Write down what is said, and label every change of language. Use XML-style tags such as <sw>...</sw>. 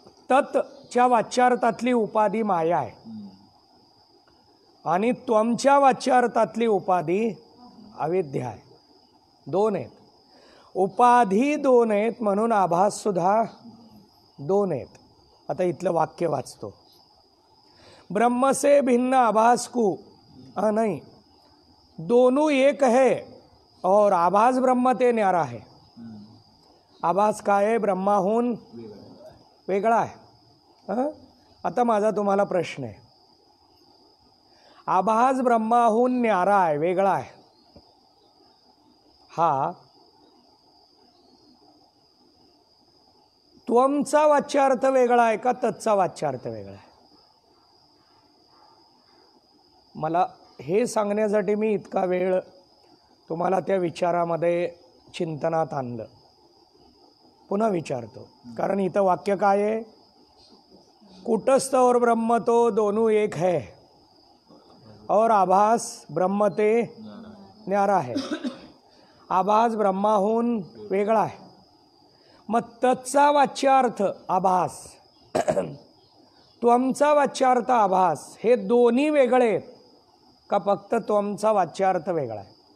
<mr>तत्च्या वाच्यार्थातली उपाधी माया आहे आणि त्वमच्या वाच्यार्थातली उपाधी अविद्या आहे. दोन आहेत. उपाधी दोन आहेत म्हणून आभास सुद्धा दोन आहेत. आता इथलं वाक्य वाचतो.</mr> <hi>ब्रह्म से भिन्न आभास को नहीं, दोनों एक है और आभास ब्रह्म ते न्यारा है.</hi> <mr>आभास काय आहे? ब्रह्माहून वेगळा आहे. आता माझा तुम्हाला प्रश्न आहे. आभास ब्रह्माहून न्यारा आहे, वेगळा आहे. हा त्वमचा वाच्यार्थ वेगळा आहे का तत्चा वाच्यार्थ वेगळा आहे? मला हे सांगण्यासाठी मी इतका वेळ तुम्हाला त्या विचारामध्ये चिंतनात आणलं. पुन्हा विचारतो, कारण इथं वाक्य काय आहे?</mr> <hi>कूटस्थ और ब्रह्म तो दोनों एक है और आभास ब्रह्म ते न्यारा है.</hi> <mr>आभास ब्रह्माहून वेगळा आहे. मग तत्चा वाच्यार्थ आभास, त्वमचा वाच्यार्थ आभास, हे दोन्ही वेगळे आहेत का फक्त त्वमचा वाच्यार्थ वेगळा आहे?</mr>